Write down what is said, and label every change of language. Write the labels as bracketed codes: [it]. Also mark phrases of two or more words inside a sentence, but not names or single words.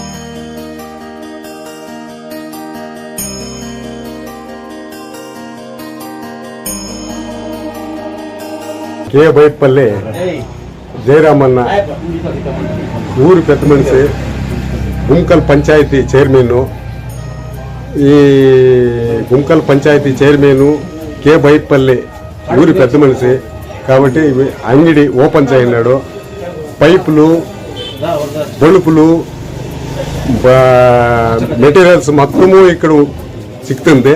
[te] కె బైయప్పల్లి జయరామణ్ణ ఊరు పెద్ద మనుష్య, గుమ్కల్ పంచాయతి చైర్మన్ను. ఈ గుంకల్ పంచాయతీ చైర్మన్ కే బైయప్పల్లి ఊరి పెద్ద మనిషి కాబట్టి అంగడి ఓపెన్ చేయన్నాడు. పైపులు, బొలుపులు, మెటీరియల్స్ మొత్తము ఇక్కడ సిక్తుంది.